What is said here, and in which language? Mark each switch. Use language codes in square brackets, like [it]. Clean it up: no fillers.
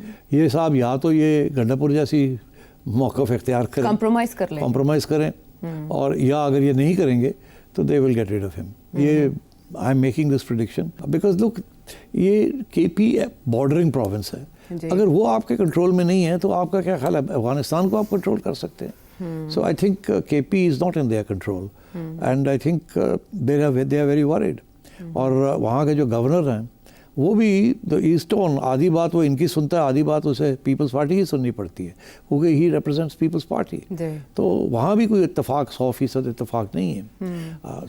[ur] یہ صاحب یا تو یہ گنڈا پور جیسی موقف اختیار کریں، کمپرومائز کریں، اور یا اگر یہ نہیں کریں گے تو [en] They will get rid of ہم. [ur] یہ [en] I am making this prediction because look, [ur] یہ KP بارڈرنگ پروونس ہے. اگر وہ آپ کے کنٹرول میں نہیں ہے تو آپ کا کیا خیال ہے افغانستان کو آپ کنٹرول کر سکتے ہیں؟ [en] So I think KP is not in their control, and I think they are very worried. [ur] اور وہاں کے جو گورنر ہیں وہ بھی ایز ٹون آدھی بات وہ ان کی سنتا ہے, آدھی بات اسے پیپلز پارٹی کی سننی پڑتی ہے, کیونکہ [en] He represents Peoples Party. [ur] تو وہاں بھی کوئی اتفاق 100% اتفاق نہیں ہے.